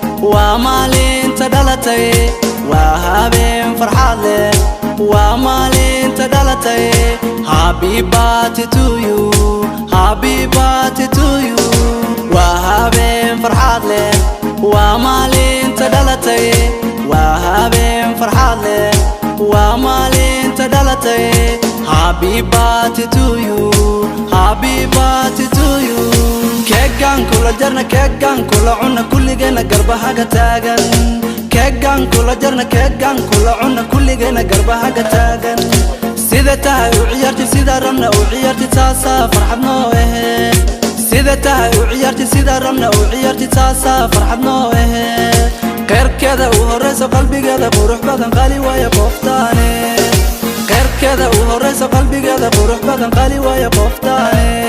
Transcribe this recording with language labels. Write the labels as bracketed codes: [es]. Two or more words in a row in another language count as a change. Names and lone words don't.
[so] waa maalinta dhalatay waa habeen farxad leh waa maalinta dhalatay [en] happy birthday to you happy birthday to you [so] waa habeen farxad leh waa maalinta dhalatay waa habeen farxad leh waa maalinta dhalatay [en] happy birthday to you happy birthday to you [so] keegan kula jarna keegan kula cunna kulligeena garbahaga taagan keegan kula jarna keegan kula cunna kulligeena garbahaga taagan sida tahay u ciyaarti sida rabna u ciyaarti taasa farxad noo aheed sida tahay u ciyaarti sida rabna u ciyaarti taasa farxad noo aheed qeyrkeeda u horeyso qalbigeeda qurux badan qali waaya qoftaane qeyrkeeda u horeyso qalbigeeda qurux badan qali waaya qoftaane